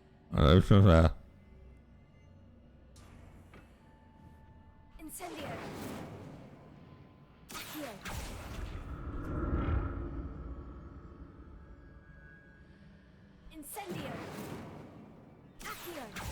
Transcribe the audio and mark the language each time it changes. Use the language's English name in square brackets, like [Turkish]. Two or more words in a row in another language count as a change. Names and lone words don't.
[Swedish] Ja, det är så här. Incendio. Accio. Incendio. Accio.